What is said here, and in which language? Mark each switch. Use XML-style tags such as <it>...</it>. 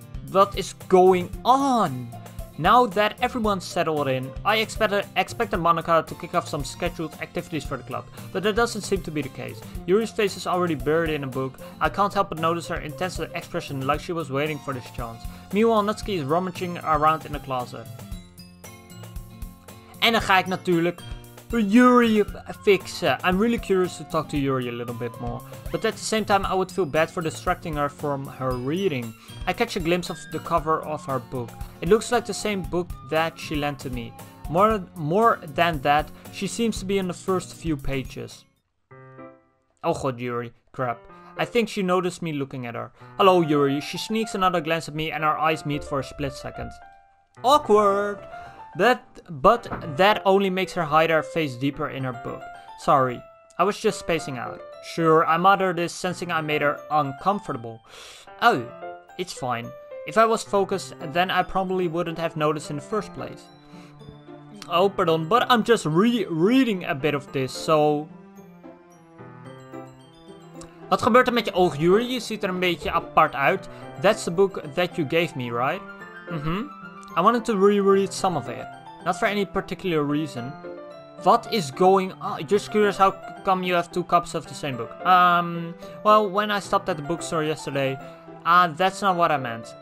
<en>What is going on? Now that everyone's settled in, I expected Monica to kick off some scheduled activities for the club, but that doesn't seem to be the case. Yuri's face is already buried in a book. I can't help but notice her intense expression like she was waiting for this chance. Meanwhile, Natsuki is rummaging around in the closet.</en> <nl>En dan ga ik natuurlijk Yuri fixen.</nl> <en>I'm really curious to talk to Yuri a little bit more, but at the same time I would feel bad for distracting her from her reading. I catch a glimpse of the cover of her book. It looks like the same book that she lent to me. More than that, she seems to be in the first few pages. Oh god, Yuri. Crap. I think she noticed me looking at her. Hello, Yuri. She sneaks another glance at me and our eyes meet for a split second. Awkward! But that only makes her hide her face deeper in her book. Sorry, I was just spacing out. Sure, I muttered this, sensing I made her uncomfortable. Oh, it's fine. If I was focused, then I probably wouldn't have noticed in the first place. Oh, pardon, but I'm just reading a bit of this, so...</en> <nl>Wat gebeurt er met je oog, Yuri? Je ziet er een beetje apart uit.</nl> <en>That's the book that you gave me, right? I wanted to reread some of it. Not for any particular reason. What is going on? Just curious how come you have two copies of the same book. Well, when I stopped at the bookstore yesterday, that's not what I meant.</en>